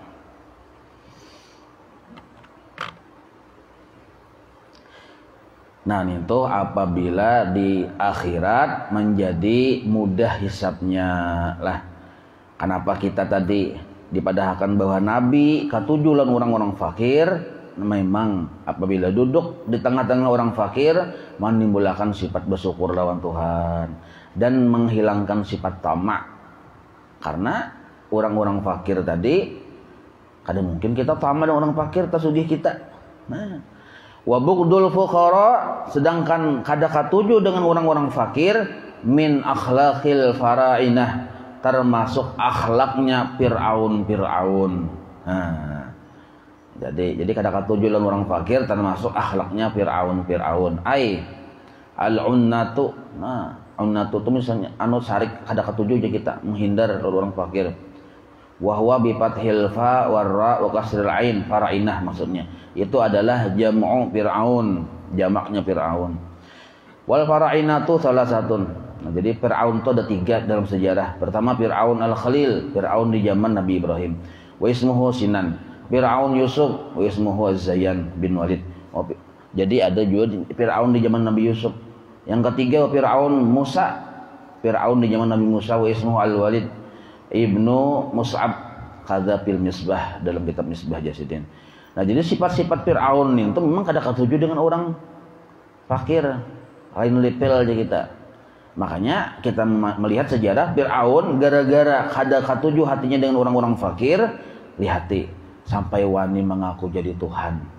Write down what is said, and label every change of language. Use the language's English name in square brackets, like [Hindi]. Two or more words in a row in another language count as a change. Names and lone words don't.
[Indonesian] Nah itu apabila di akhirat menjadi mudah hisabnya lah. Kenapa kita tadi dipadahkan bahwa Nabi katujulan orang-orang fakir, memang apabila duduk di tengah-tengah orang fakir menimbulkan sifat bersyukur lawan Tuhan dan menghilangkan sifat tamak. Karena orang-orang fakir tadi kadang mungkin kita tamak dengan orang fakir tasugih kita. Nah, [Arabic] وبغض الفقراء, [Banjar] sedangkan kada katuju dengan orang-orang fakir [Arabic] من أخلاق الفراعنة, [Indonesian] termasuk akhlaknya Fir'aun. [Banjar] Nah, jadi kada katuju dengan orang fakir termasuk akhlaknya Fir'aun. [Arabic] أي العنة. [Banjar] Nah, unnatu itu misalnya anu sarik kada katuju aja kita menghindar dari orang fakir. [Arabic] وهو بفتح الفاء والراء وكسر العين فراعنة maksudnya. [Indonesian] Itu adalah [Arabic] جمع فرعون, [Indonesian] jamaknya Fir'aun. [Arabic] والفراعنة [Indonesian] salah satun. Nah, jadi Fir'aun itu ada 3 dalam sejarah. Pertama Fir'aun al-Khalil, Fir'aun di zaman Nabi Ibrahim. [Arabic] واسمه سنان. فرعون يوسف واسمه الزيان بن وليد. [Indonesian] Jadi ada juga Fir'aun di zaman Nabi Yusuf. Yang ketiga Fir'aun Musa. Fir'aun di zaman Nabi Musa, [Arabic] واسمه الوليد بن مصعب كذا في المصباح, [Indonesian] dalam kitab Misbah Jasidin. [Banjar] Nah jadi sifat-sifat Fir'aun itu memang kada katuju dengan orang fakir, lain lepel aja kita. Makanya kita melihat sejarah Fir'aun gara-gara kada katuju hatinya dengan orang-orang fakir, lihati sampai wani mengaku jadi Tuhan.